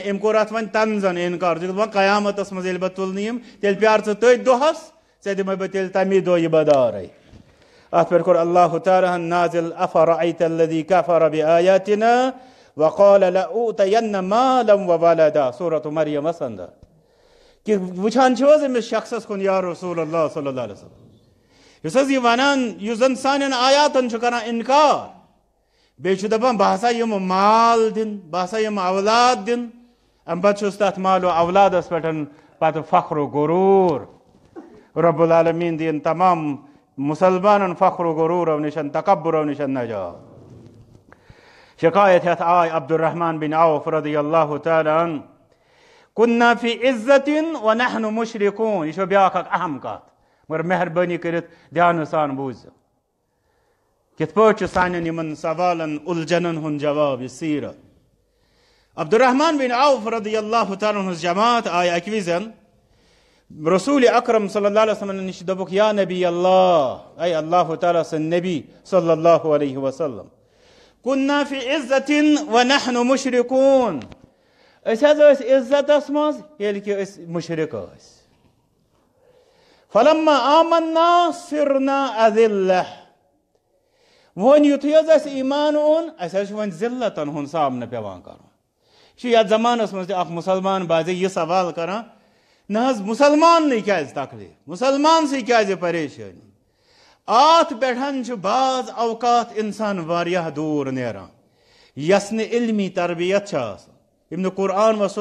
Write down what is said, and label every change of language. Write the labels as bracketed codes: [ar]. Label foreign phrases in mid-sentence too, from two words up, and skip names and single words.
[ks] أمۍ کوٚر اتھ وۄنۍ تنزن انکار ژٕ چھُکھ دپان قیامتس منٛز ییٚلہِ بہٕ تُلنہٕ یِم تیٚلہِ پیار ژٕ تٔتھۍ دۄہس ژےٚ دِمے بہٕ تیٚلہِ تمی دۄہ یہِ بدارے اتھ پٮ۪ٹھ کوٚر اللہ تعالیٰ ہن نازل [ar] افرأیت الذی کفر بآیاتنا وقال لأوتین مالا وولدا [ks] سورۃ مریم اندر کہ وچھان چھو حظ أمس شخصس کُن یا رسول اللہ [ar] صلی اللہ علیہ وسلم [ks] یس حظ یہ ونان یس زن سانٮ۪ن آیاتن چھُ کران انکار بیٚیہِ چھُ دپان بہ ہسا یِمہٕ مال دِن بہ ہسا یِمہٕ اولاد دِن امہِ پتہٕ چھُس تتھ مال و اولادس پٮ۪ٹھ پتہٕ فخر و غروٗر رب العالمیٖن دِیِن تمام مسلمانن فخر و غروٗرو نشن تکبرو نشن نجات شکایت ہتھ آئے عبد الرحمن بن عوف [ar] رضی اللہ تعالیٰ عنہ كنا فی عزت ونحن مشرکون [ks] یہ بیاکھ اکھ اہم کت مگر مہربانی کرت دھیان سان بوزو کت پٲٹھۍ چھُ سانٮ۪ن یمن سوالن الجھنن ہُنٛد جواب یہ سیرت عبد الرحمن بن عوف [ar] رضی اللہ تعالیٰ عنہ [ks] جماعت آئے اکہ وزن رسول اکرم [ar] صلی اللہ علیہ وسلم [ks] نش دوٚپُکھ [ar] یا نبی اللہ [ks] اے اللہ تعالیٰ سٕنٛدۍ نبی [ar] صلی اللہ علیہ وسلم كنا فی عزت ونحن مشرکون [ks] اس حظ ٲسۍ عزتس منٛز ییٚلہِ کہِ أسۍ مشرک ٲسۍ [ar] فلما آمنا صرنا اذلہ [ks] وۄنۍ یُتھُے حظ اَسہِ ایمان اوٚن اَسہِ حظ چھُ وۄنۍ ذلتن ہُنٛد سامنہٕ پیٚوان کرُن یہِ چھُ یتھ زمانس منٛز تہِ اکھ مسلمان بازے یہِ سوال کران نہ حظ مسلماننٕے کیازِ تکلیف مسلمانسٕے کیازِ پریشٲنی اتھ پٮ۪ٹھ چھُ بعض اوقات انسان واریاہ دوٗر نیران یس نہٕ علمی تربیت چھِ آسان یِم نہٕ قرآن و